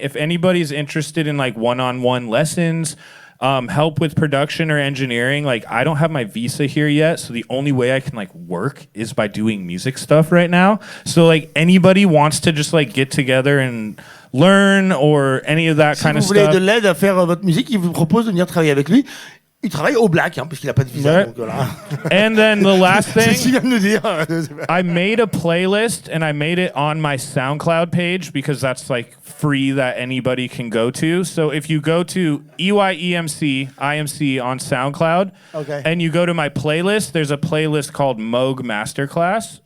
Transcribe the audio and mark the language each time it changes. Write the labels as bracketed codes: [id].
[en] If anybody's interested in like one-on-one lessons, help with production or engineering, like I don't have my visa here yet, so the only way I can like work is by doing music stuff right now. So like anybody wants to just like get together and learn or any of that kind of stuff. [fr] Si vous voulez de l'aide à faire votre musique, il vous propose de venir travailler avec lui. Il travaille au black, puisqu'il n'a pas de visa. [en] Right. [fr] Donc voilà. [en] And then the last [fr] C'est ce qu'il [en] thing, [fr] vient de nous dire. [en] I made a playlist and I made it on my SoundCloud page because that's like free that anybody can go to. So if you go to EYEMC, IMC on SoundCloud, Okay. and you go to my playlist, there's a playlist called MAUG Masterclass.